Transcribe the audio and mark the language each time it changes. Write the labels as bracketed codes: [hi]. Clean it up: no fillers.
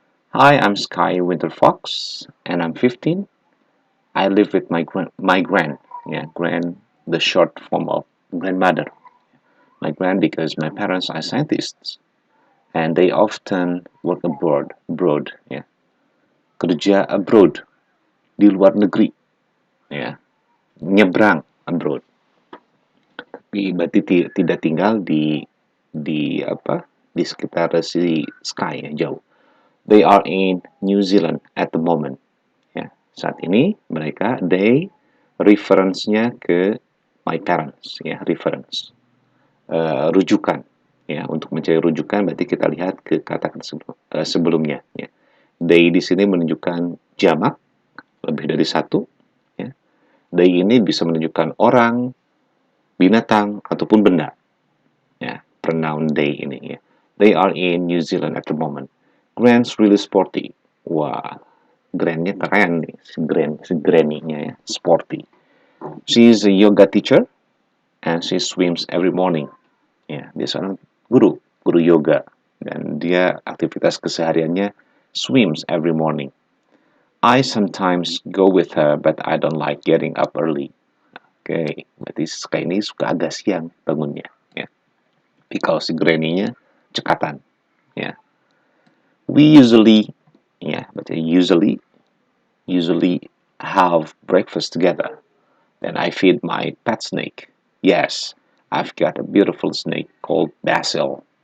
[en] Hi, I'm Sky Winter Fox, and I'm 15. I live with my grand, yeah, grand, the short form of grandmother. My grand because my parents are scientists, and they often work abroad, [id] ya, kerja [en] abroad, [id] di luar negeri, ya, nyebrang [en] abroad. [id] Tapi berarti tidak tinggal di apa di sekitar si Sky ya, jauh. [en] They are in New Zealand at the moment. [id] Ya, saat ini mereka reference-nya ke [en] my parents [id] ya, reference. Rujukan ya, untuk mencari rujukan berarti kita lihat ke kata-kata sebelumnya ya. They di sini menunjukkan jamak lebih dari satu ya. They ini bisa menunjukkan orang, binatang ataupun benda ya, pronoun they ini ya. [en] They are in New Zealand at the moment. Grand's really sporty. [id] Wah, Grandnya keren nih, si Granny-nya ya, sporty. [en] She's a yoga teacher and she swims every morning. [id] Ya, dia seorang guru yoga dan dia aktivitas kesehariannya [en] swims every morning. I sometimes go with her but I don't like getting up early. [id] Oke, berarti kayak ini suka agak siang bangunnya ya. Because si Granny-nya cekatan ya. [en] We usually [id] berarti [en] usually have breakfast together. Then I feed my pet snake. Yes, I've got a beautiful snake called Basil.